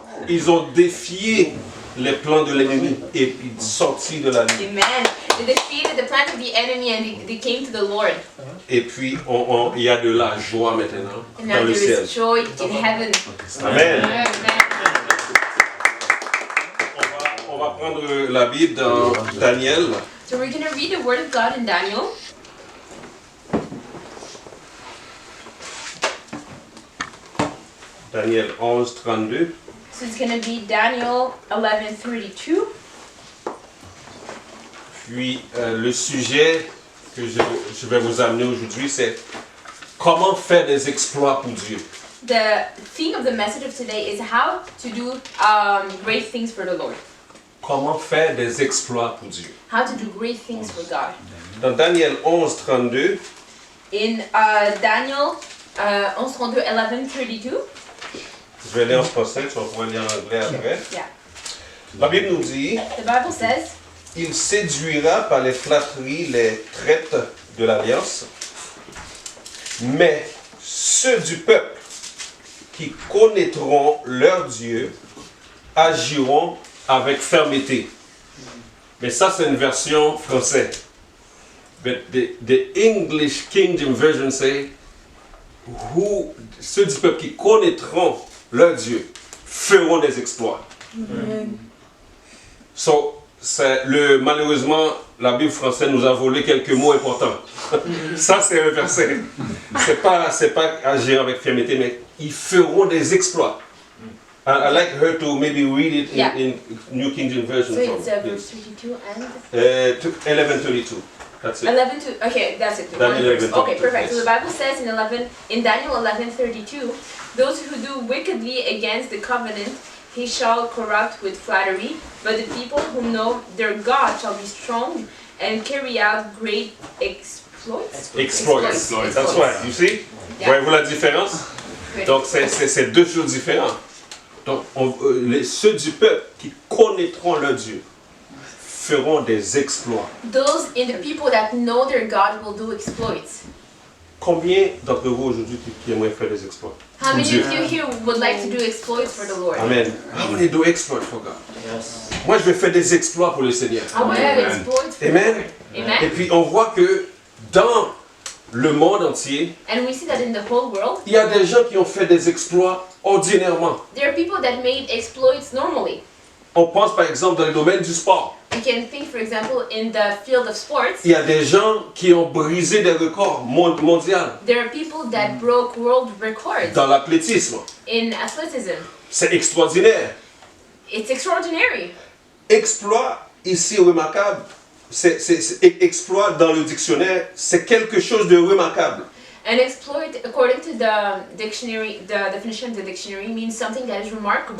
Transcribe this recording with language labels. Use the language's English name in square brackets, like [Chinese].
[French] Ils ont défié les plans de l'ennemi et ils sont sortis de la ligne. Amen. [English] They defeated the plan of the enemy and they came to the Lord. [French] Et puis il y a de la joie maintenant [English] And now [French] dans le [English] there is joy in heaven. Amen. Amen. [French] On va prendre la Bible dans Daniel. [English] So we're going to read the word of God in Daniel. [French] Daniel 11, 32. [English] So it's going to be Daniel 11:32. [French] Puis le sujet que je vais vous amener aujourd'hui, c'est comment faire des exploits pour Dieu. [English] The theme of the message of today is how to do great things for the Lord. [French] Comment faire des exploits pour Dieu. [English] How to do great things for God. [French] Dans Daniel 11, 32, [English] In Daniel 11:32, 11:32. [French] je vais lire en français, tu vas pouvoir lire en anglais après. [English] Yeah. [French] La Bible nous dit, [English] The Bible says, [French] il séduira par les flatteries les traites de l'alliance, mais ceux du peuple qui connaîtront leur Dieu agiront avec fermeté. Mais ça, c'est une version française. [English] But the English King James Version say, [French] ceux du peuple qui connaîtront leur Dieu feront des exploits. So, malheureusement, la Bible française nous a volé quelques mots importants. Ça, c'est un verset. C'est pas agir avec fermeté, mais ils feront des exploits. [English] I like her to maybe read it in New King James Version. so it's verse 32 and 11:32. That's it. 11 to, okay, that's it. Daniel One verse. 11:32, Okay, perfect. So the Bible says in Daniel 11:32, those who do wickedly against the covenant, he shall corrupt with flattery, but the people who know their God shall be strong and carry out great exploits. Exploits. That's right. You see? Yeah. [French] Voyez-vous la différence? [English] Great [French] Donc, c'est deux choses différentes. Donc, ceux du peuple qui connaîtront leur Dieu feront des exploits. [English] Those in the people that know their God will do exploits. [French] Combien d'entre vous aujourd'hui qui aimeraient faire des exploits? [English] How many [French] Dieu. [English] of you here would like to do exploits for the Lord? Amen. How many do exploits for God? Yes. [French] Moi, je vais faire des exploits pour le Seigneur. [English] I want to do exploits for Amen. the Lord. [French] Et Amen. puis, on voit que dans le monde entier, [English] And we see that in the whole world, [French] il y a des gens qui ont fait des exploits ordinairement. [English] there are people that made exploits normally. [French] On pense par exemple dans le domaine du sport. [English] You can think, for example, in the field of sports, [French] Il y a des gens qui ont brisé des records mondiaux [English] there are people that broke world records [French] dans l'athlétisme. [English] in athleticism. [French] C'est extraordinaire. [English] It's extraordinary. [French] Exploit, ici remarquable, exploit dans le dictionnaire, c'est quelque chose de remarquable. [English] An exploit, according to the dictionary, the definition of the dictionary, means something that is remarkable,